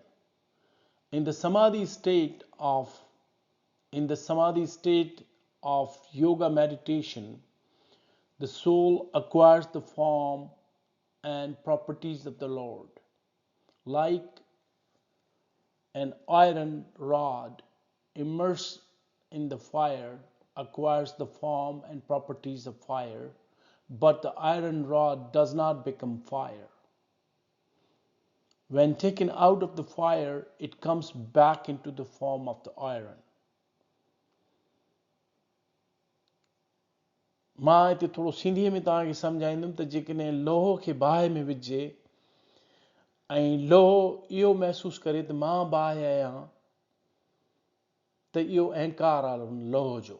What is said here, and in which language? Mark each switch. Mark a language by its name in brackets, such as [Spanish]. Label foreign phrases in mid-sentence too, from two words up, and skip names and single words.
[English] In the samadhi state of yoga meditation, the soul acquires the form and properties of the Lord, like an iron rod immersed in the fire acquires the form and properties of fire, but the iron rod does not become fire. When taken out of the fire, it comes back into the form of the iron. [Sindhi] मां हिते थोरो सिंधीअ में तव्हांखे सम्झाईंदुमि त जेकॾहिं लोहो खे बाहि में विझे ऐं लोहो इहो महसूसु करे त मां बाहि आहियां, त इहो अहंकार आहे उन लोह जो।